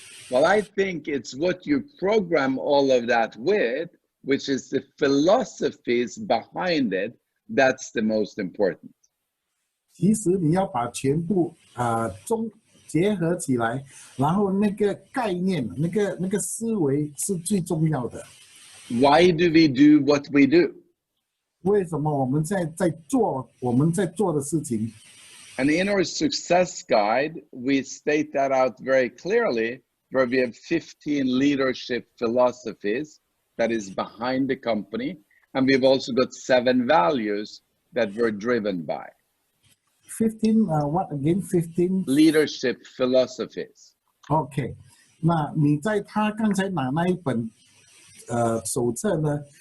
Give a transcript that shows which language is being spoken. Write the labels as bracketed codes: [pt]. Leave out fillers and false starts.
[en] Well, I think it's what you program all of that with, which is the philosophies behind it. That's the most important. [zh] 其实你要把全部结合起来，然后那个概念、那个思维是最重要的。 [en] Why do we do what we do? [zh] 为什么我们在做我们在做的事情 [en] And in our success guide, we state that out very clearly, where we have 15 leadership philosophies that is behind the company. And we've also got 7 values that we're driven by. ？15 what again? 15 leadership philosophies. [zh] OK， 那你在他刚才拿那一本手册呢？